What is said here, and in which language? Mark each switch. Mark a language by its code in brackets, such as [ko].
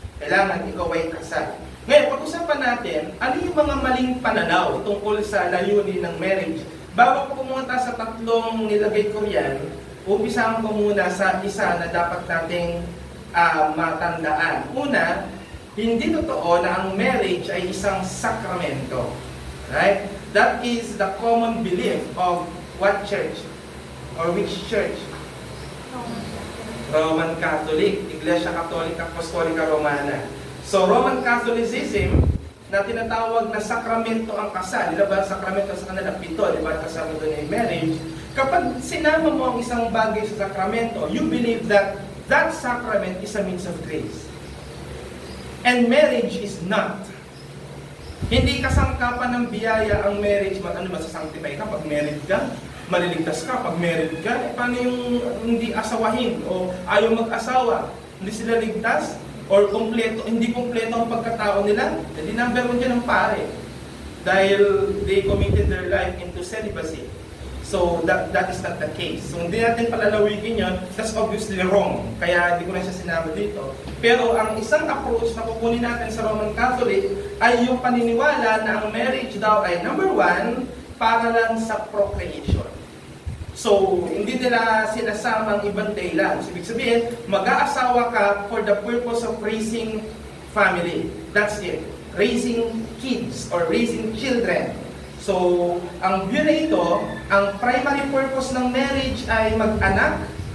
[tl] Kailangan ikaw ay kasal. Ngayon, pag-usapan natin, ano yung mga maling pananaw tungkol sa layunin ng marriage. Bago ko pumunta sa 3 nilagay ko yan, umpisahan ko muna sa isa na dapat nating matandaan. Una, hindi totoo na ang marriage ay isang sakramento. [en] Right? That is the common belief of what church? Or which church? Roman Catholic, Iglesia Catholica Apostolica Romana. [tl] So, Roman Catholicism, na tinatawag na sakramento ang kasal. Di ba? Sakramento sa kanila 7, di ba? Kasama doon ay marriage. Kapag sinama mo ang isang bagay sa sakramento, [en] you believe that that sacrament is a means of grace. And marriage is not. [tl] Hindi kasangkapan ng biyaya ang marriage. Masasanctify ka pag married ka? Maliligtas ka pag married ka? Paano yung hindi asawahin o ayaw mag-asawa? Hindi sila ligtas? Or hindi kompleto ang pagkatao nila? Hindi number one dyan ang pare. [en] Dahil they committed their life into celibacy. So that is not the case. [tl] So hindi natin palalawikin yun. [en] That's obviously wrong. [tl] Kaya hindi ko na siya sinabi dito. Pero ang isang approach na kukunin natin sa Roman Catholic ay yung paniniwala na ang marriage daw ay number one, para lang sa procreation. So, hindi nila sinasamang ibang dahilan. So, ibig sabihin, mag-aasawa ka [en] for the purpose of raising family. That's it. Raising kids or raising children. [tl] So, ang view na ito, ang primary purpose ng marriage ay mag-anak.